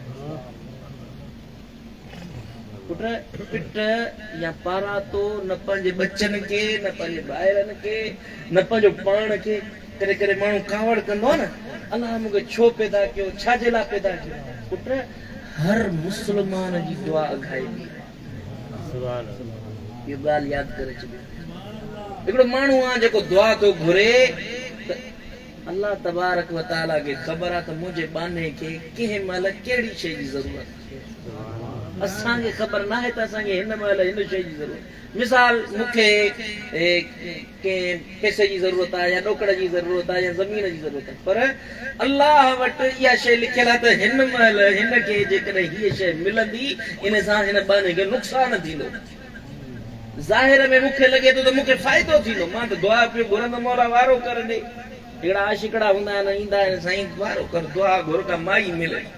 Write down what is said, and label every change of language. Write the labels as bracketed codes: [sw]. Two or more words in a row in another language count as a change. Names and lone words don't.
[sd] पुट पिट या पारा तो न पंहिंजे बच्चन के न पंहिंजे ॿाहिरनि के न पंहिंजो पाण के करे करे माण्हू कावड़ कंदो आहे न अलाह मूंखे छो पैदा कयो छाजे लाइ पैदा कयो पुट हर मुस्लमान जी दुआ अघाइबी ये ॻाल्हि यादि करे छॾियो हिकिड़ो माण्हू आहे जेको दुआ थो घुरे त अल्लाह [ar] تبارك وتعالى [sd] खे ख़बर आहे त मुंहिंजे बाने खे कंहिं महिल कहिड़ी शइ जी ज़रूरत असांखे ख़बर न आहे त असांखे हिन महिल हिन शइ जी ज़रूरत मिसाल मूंखे कंहिं पैसे जी ज़रूरत आहे या ॾोकड़ जी ज़रूरत आहे या ज़मीन जी ज़रूरत आहे पर अल्लाह वटि इहा शइ लिखियल आहे त हिन महिल हिन खे जेकॾहिं हीअ शइ मिलंदी इन सां हिन बाने खे नुक़सानु थींदो ज़ाहिर में मूंखे लॻे थो त मूंखे फ़ाइदो थींदो मां त दुआ पियो घुरंदो मौला वारो कर ॾे हिकिड़ा आशिकड़ा हूंदा आहिनि ईंदा आहिनि साईं वारो कर दुआ घुर का माई मिले